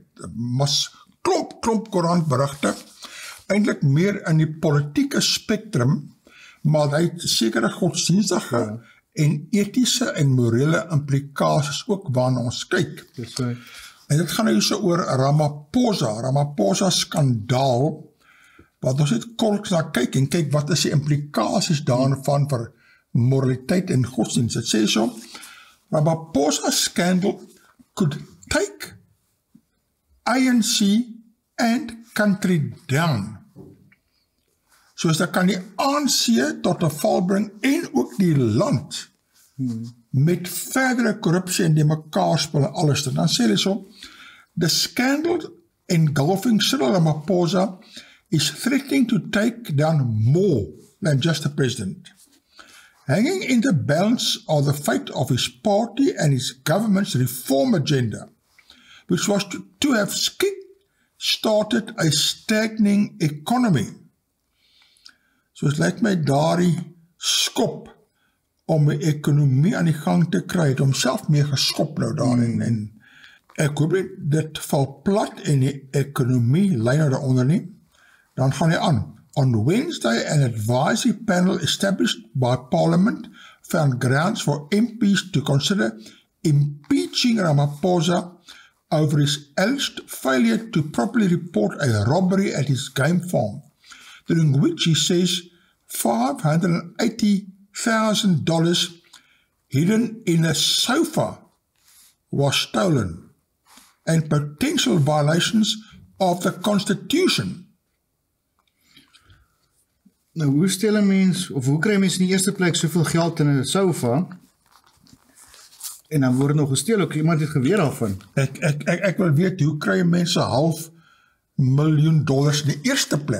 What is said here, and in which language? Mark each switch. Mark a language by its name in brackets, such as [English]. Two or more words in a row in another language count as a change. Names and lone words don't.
[Afrikaans] Mas klomp koerantberigte, eintlik meer in die politieke spektrum, maar hy het sekere godsdienstige en etiese en morele implikasies ook waarna ons kyk. Dis right. En dit gaan nou so oor Ramaphosa skandaal, wat ons net kort na kyk en kyk wat is die implikasies daarvan vir moraliteit en godsdienst. Het sê so, [English] Ramaphosa scandal could take ANC and country down. [Afrikaans] Soos dat kan die ANC tot 'n val bring en ook die land met verdere korrupsie en die mekaarspel en alles. Dan sê hulle so, [English] the scandal engulfing Cyril Ramaphosa is threatening to take down more than just the president. Hanging in the balance of the fate of his party and his government's reform agenda, which was to have started a stagnating economy. [Afrikaans] So het lyk my daardie skop om die ekonomie aan die gang te kry, het homself mee geskop nou daarin, en ek hoop nie dit val plat en die ekonomie lei nou daaronder nie. Dan gaan hy aan. [English] On Wednesday, an advisory panel established by Parliament found grounds for MPs to consider impeaching Ramaphosa over his alleged failure to properly report a robbery at his game farm, during which he says $580,000 hidden in a sofa was stolen, and potential violations of the Constitution. [Afrikaans] Nou, hoe stel 'n mens, of hoe kry mens in die eerste plek soveel geld in 'n sofa, en dan word nog gesteel, ook iemand het geweer daarvan? Ek wil weet, hoe kry mense $500,000 in die eerste plek?